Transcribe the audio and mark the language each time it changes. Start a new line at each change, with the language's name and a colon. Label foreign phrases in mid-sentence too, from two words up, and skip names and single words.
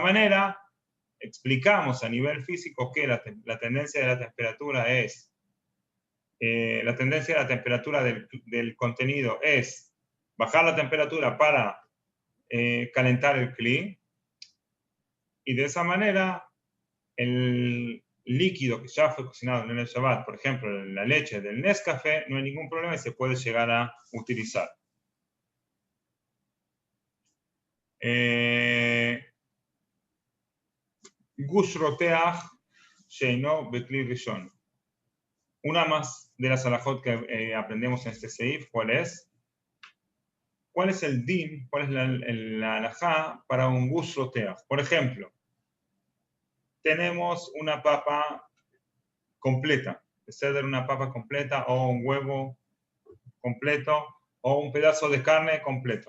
Spanish: manera explicamos a nivel físico que la tendencia de la temperatura es, la tendencia de la temperatura del contenido es bajar la temperatura para calentar el Kli, y de esa manera el líquido que ya fue cocinado en el Shabbat, por ejemplo, la leche del Nescafé, no hay ningún problema y se puede llegar a utilizar.
Hebrew: גוש רותח שאינו בכלי ראשון.
Spanish: Una más de las halajot que aprendemos en este seif, ¿cuál es? ¿Cuál es el din? ¿Cuál es la halajá para un
Hebrew: גוש רותח?
Spanish: Por ejemplo, tenemos una papa completa, de una papa completa o un huevo completo o un pedazo de carne completo.